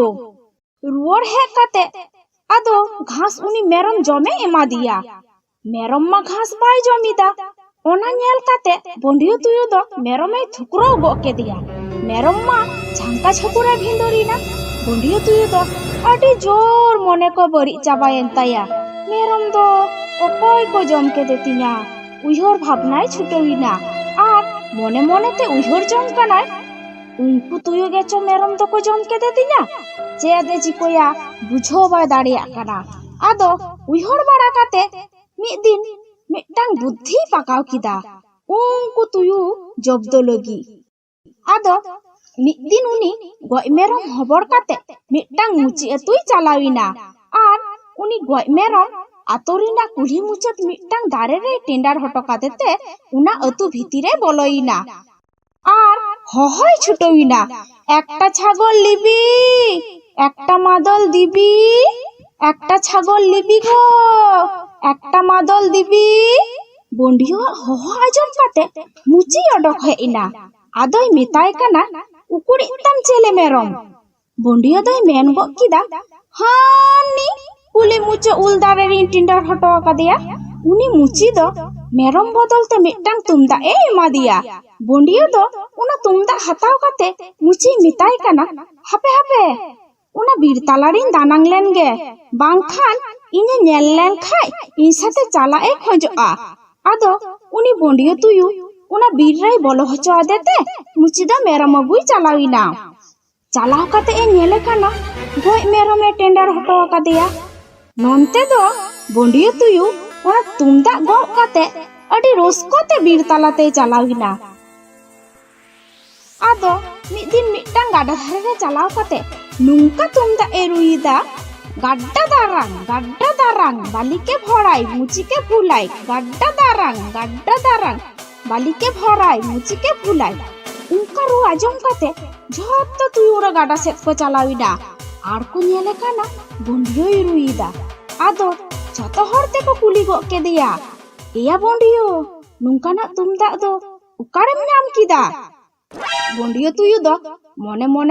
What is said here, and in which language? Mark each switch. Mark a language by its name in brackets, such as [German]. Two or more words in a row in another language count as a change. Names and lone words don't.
[Santali] रुवर हे काते आदो घास उनी मेरम जमे एमा दिया मेरम मा घास बाय जमीदा। ओना नेल काते बोंडियो तुयु दो मेरम ए थुकरो गो के दिया मेरम मा झांका छपुरा भिंदोरीना। बोंडियो तुयु दो अडी जोर मने को बड़ी चाबायन ताया मेरम दो ओकोय को जम के देतिना उयहर भावनाय छुटोइना आर मने मने ते उयहर जम कानाय उनकु तुयु गेचो मेरम दो को जम के देतिना चेदे चिकोया बुझो बाय दाड़िया काना। आदो उयहर बाड़ा काते मिद दिन मिट्टांग बुद्धि पाकाव किदा उनकु तुयु जब्दो लगी। आदो मिद दिन उनी गय मेरम हबर काते मिट्टांग मुची अतुई चलाविना आर उनी गय मेरम आतोरिना कुली मुचत मिट्टांग दारे रे टेंडार हटो कातेते उना अतु भितिरे बलोइना आर हहय छुटोइना [Bangla] একটা ছাগল লিবি একটা মাদল দিবি একটা ছাগল লিবি গো একটা মাদল দিবি। [Santali] बोंडियो हह आजम काते मुची अडक हेइना आदोय मेताय काना उकुड़ी तम चेले मेरम। बोंडियो दोय मेन गो किदा हानी कुली मुचे उल दारे रे टेंडार हटो कादेया उनी मुची दो मेरम बदलते मिट्टांग तुमदा ए एमा दिया। बोंडियो दो उना तुमदा हताव काते मुची मिताय काना हापे una bir talarin danang len ge bangkhan ine nyel len khai in sate chala e khojoa ado uni bondiyo tuyu una bir rai bolo hocho adete muchida meram agui chalawina calaw kate e nyele kana goi meram e tender hoto akadeya nonte do bondiyo tuyu una tumda go kate adi roskote bir talate chalawina ado midin mitang gada dhare chalaw kate nungka tumda eruida gadda darang balike bhorai muchike phulai gadda darang balike bhorai muchike phulai unka ru ajom kate jhotto tuyura gada set ko chalawina ar ko nyele kana bondiyo eruida ado joto hor te ko kuli go kedeya eya bondiyo nungkana tumda do ukarem nyam kida bondiyo tuyu do mone mone